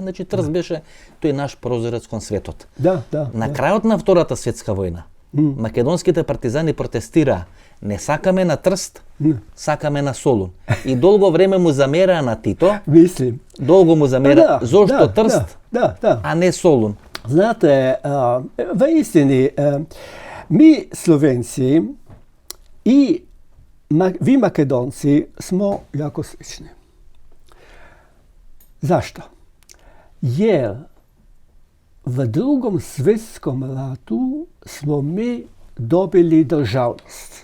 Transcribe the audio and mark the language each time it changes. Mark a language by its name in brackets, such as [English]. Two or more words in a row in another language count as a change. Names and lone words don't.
[Macedonian] Значи Трст беше тој наш прозорец кон светот. Да. На крајот на Втората светска војна, македонските партизани протестираа: не сакаме на Трст, сакаме на Солун. И долго време му замераа на Тито. [Croatian] Mislim. [Macedonian] Долго му замераа зошто Трст, [Croatian] Da. [Macedonian] а не Солун. [Croatian] Znate, v istini, mi Slovenci i vi Makedonci smo jako slični. Zašto? Jer v Drugom svjetskom ratu smo mi dobili državnost.